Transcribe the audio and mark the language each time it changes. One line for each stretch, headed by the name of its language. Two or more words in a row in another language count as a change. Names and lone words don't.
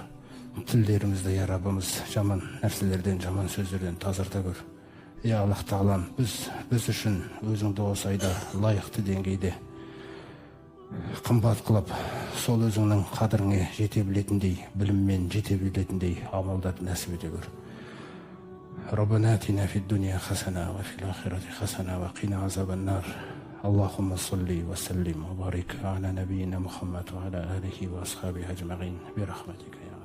Kazakh: Тілдерімізді, я Раббымыз, жаман нәрселерден, жаман сөздерден тазарта көр. Ya Allah Tağalam, біз үшін өзіңді осы айда лайықты деңгейде қымбат қылып, сол өзіңнің қадіріңе жете білетіндей, біліммен жете білетіндей амалдарды нәсіп ете көр.
Arabic: ربنا آتنا في الدنيا حسنة وفي الآخرة حسنة وقنا عذاب النار. اللهم صل وسلم وبارك على نبينا محمد وعلى آله وأصحابه أجمعين برحمتك.